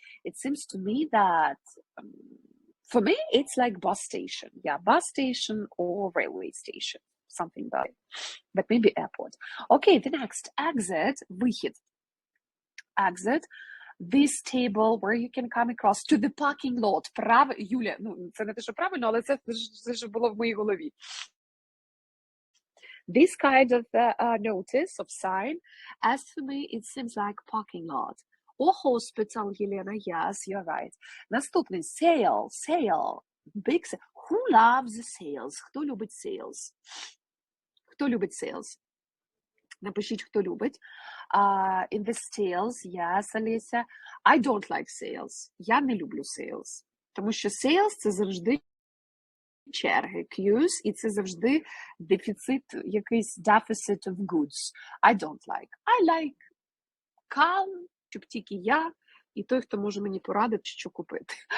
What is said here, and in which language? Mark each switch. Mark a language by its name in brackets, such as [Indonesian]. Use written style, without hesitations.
[English] It seems to me that, for me, it's like bus station. Yeah, bus station or railway station. Something like that. But maybe airport. Okay, the next. Exit, [Ukrainian] вихід. [English] Exit. This table where you can come across to the parking lot. [Ukrainian] Юля, ну, це не те, що правильно, але це ж було в моїй голові. [English] This kind of notice, of sign, as for me, it seems like parking lot. Or hospital, Елена, yes, you're right. [Ukrainian] Наступний, [English] sale, big sale. Who loves sales? [Ukrainian] Хто любить sales? Хто любить sales? Напишіть, хто любить. [English] In the sales, yes, Аліся. I don't like sales. [Ukrainian] Я не люблю sales. Тому що sales – це завжди черги, queues, і це завжди дефіцит, якийсь [English] deficit of goods. I don't like. I like calm, [Ukrainian] щоб тільки я і той, хто може мені порадити, що купити.